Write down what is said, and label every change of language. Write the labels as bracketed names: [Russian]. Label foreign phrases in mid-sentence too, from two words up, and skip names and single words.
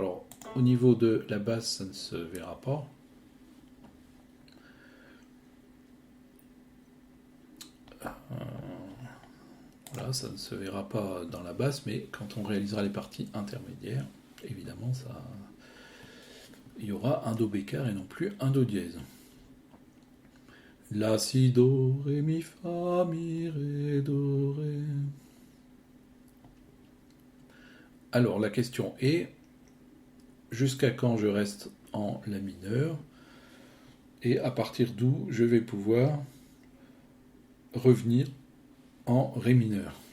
[French] Alors, au niveau de la basse, ça ne se verra pas. Voilà, ça ne se verra pas dans la basse, mais quand on réalisera les parties intermédiaires, évidemment, il y aura un do bécard et non plus un do dièse. La, si, do, ré, mi, fa, mi, ré, do, ré. Alors, la question est, jusqu'à quand je reste en la mineur, et à partir d'où je vais pouvoir revenir en ré mineur.